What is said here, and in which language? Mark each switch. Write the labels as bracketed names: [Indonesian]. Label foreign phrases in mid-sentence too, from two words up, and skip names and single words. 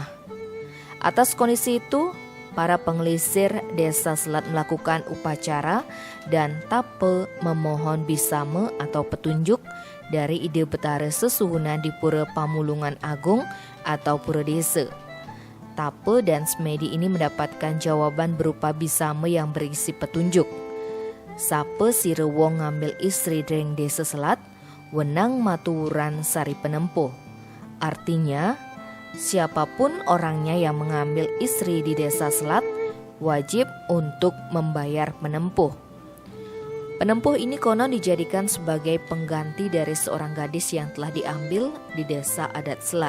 [Indonesian] Atas kondisi itu, para pengelisir Desa Selat melakukan upacara dan tape memohon bisama atau petunjuk dari Ida Betara Sesuhunan di Pura Pamulungan Agung atau Pura Desa. Tape dan semedi ini mendapatkan jawaban berupa bisama yang berisi petunjuk. [Balinese] Sapa sira wong ngambil [Indonesian] istri dari [Balinese] Desa Selat, wenang maturan sari penempuh. [Indonesian] Artinya, siapapun orangnya yang mengambil istri di Desa Selat wajib untuk membayar penempuh. Penempuh ini konon dijadikan sebagai pengganti dari seorang gadis yang telah diambil di Desa Adat Selat.